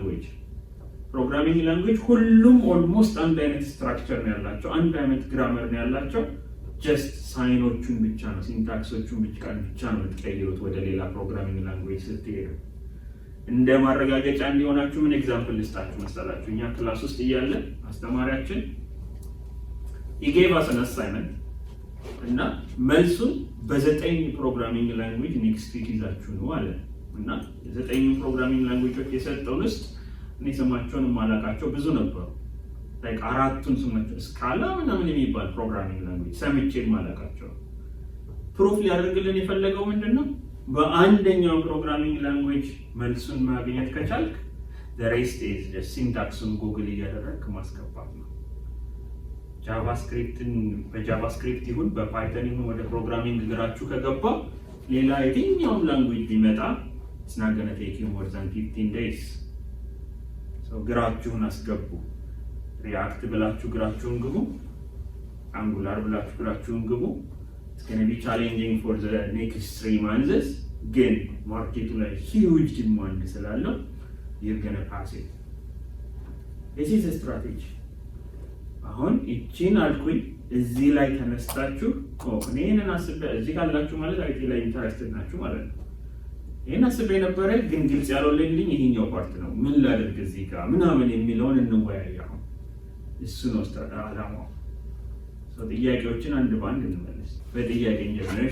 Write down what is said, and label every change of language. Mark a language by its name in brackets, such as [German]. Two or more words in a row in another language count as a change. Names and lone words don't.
[Amharic] ላንጉዌጅ ሁሉም ኦልሞስት አንድ አይነት ስትራክቸር ነው ያላቸው፣ አንድ አይነት ግራመር ነው ያላቸው። ጀስት ሳይኖቹን ብቻ ነው ሲንታክሶቹን ብቻ ነው የምትቀይሩት ወደ ሌላ [English] programming language [Amharic] ስትሄዱ። እንደ ማረጋገጫ እንዲሆናችሁ ምን ኤግዛምፕል ልስጣችሁ መሰላችሁ? እኛ ክላስ ውስጥ እያለ አስተማሪያችን [English] he gave us an assignment [Amharic] እና መልሱን በ9 [English] programming language next week [Amharic] ይዛችሁ ነው አለ እና 9 [English] programming languages [Amharic] የሰጠውን ውስጥ እኔ ስማቸውን የማላውቃቸው ብዙ ነበሩ። ላይክ 4ቱን ስማቸው ስካላ ምናምን የሚባል [English] programming language [Amharic] ሰምቼ የማላውቃቸው። ፕሩፍ ሊያደርግልን የፈለገው ምንድነው? በአንደኛው [English] programming language [Amharic] መልሱን ማግኘት ከቻልክ [English] the rest is just [Amharic] ሲንታክሱን ጉግል እያደረግክ ማስገባት ነው። በጃቫስክሪፕት ይሁን በፓይተን ይሁን ወደ ፕሮግራሚንግ ግራችሁ ከገባ ሌላ የትኛውም ላንጉዌጅ ቢመጣ [English] it's not going to take you more than 15 days። [Amharic] so ግራችሁን አስገቡ። ሪአክት ብላችሁ ግራችሁን ግቡ፣ አንጉላር ብላችሁ ግራችሁን ግቡ። [English] it's going to be challenging for the next 3 months [Amharic] ግን ማርኬቱ ላይ [English] huge demand [Amharic] ስላለው [English] you're going to pass it። this is a strategy። [Amharic] አሁን እቺን አልኩኝ እዚህ ላይ ተነስታችሁ እኔን አስቤ እዚህ ካላችሁ ማለት አይቲ ላይ ኢንተረስትድ ናችሁ ማለት ነው። ይሄን አስቤ ነበረ ግን ግልጽ ያልሆነልኝ ይሄኛው ፓርት ነው። ምን ላድርግ እዚህ ጋር ምናምን የሚለውን እንወያይ። አሁን እሱ ነው ዓላማው። ጥያቄዎችን አንድ ባንድ እንመለስ። በጥያቄ እንጀምር።